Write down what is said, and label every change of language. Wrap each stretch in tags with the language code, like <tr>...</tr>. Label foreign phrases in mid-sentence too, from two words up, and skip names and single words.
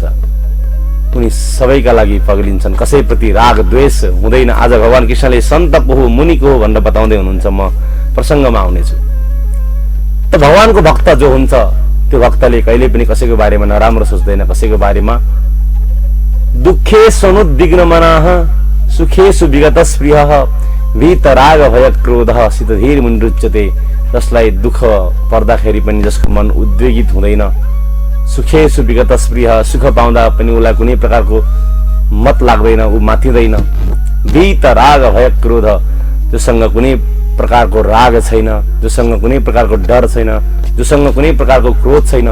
<ne>उनी सबैका लागि पग्लिन्छन्, कसैप्रति राग द्वेष हुँदैन। आज भगवान कृष्णले सन्त को हो, मुनि को हो भनेर बताउँदै हुनुहुन्छ। म प्रसङ्गमा आउनेछु। त भगवानको भक्त जो हुन्छ त्यो भक्तले कहिले पनि कसैको बारेमा नराम्रो सोच्दैन, कसैको बारेमा</ne> <sa>दुःखे सनुद्विग्न मनाः सुखेषु विगत स्पृहः वीतराग भय क्रोधः शीतधीर मुनिरुच्यते।</sa> <ne>जसलाई दुःख पर्दाखेरि पनि, जसको मन उद्वेगित हुँदैन,</ne> <sa>सुखेषु विगत स्पृहः,</sa> <ne>सुख पाउँदा पनि उसलाई कुनै प्रकारको मत लाग्दैन, ऊ माथिँदैन।</ne> <sa>वीतराग भय क्रोध,</sa> <ne>जोसँग कुनै प्रकारको राग छैन, जोसँग कुनै प्रकारको डर छैन, जोसँग कुनै प्रकारको क्रोध छैन।</ne>